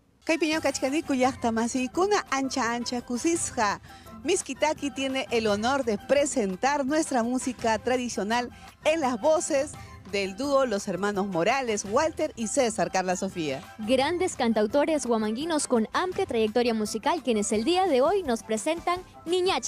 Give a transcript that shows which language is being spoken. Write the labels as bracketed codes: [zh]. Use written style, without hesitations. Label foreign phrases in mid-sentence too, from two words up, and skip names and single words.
[qu] Kaypiño kachkaniku llaqtamasykuna ancha kusisqa. [es] Miskitaki tiene el honor de presentar nuestra música tradicional en las voces del dúo Los Hermanos Morales, Walter y César Carla Sofía. Grandes cantautores huamanguinos con amplia trayectoria musical quienes el día de hoy nos presentan Niñacha.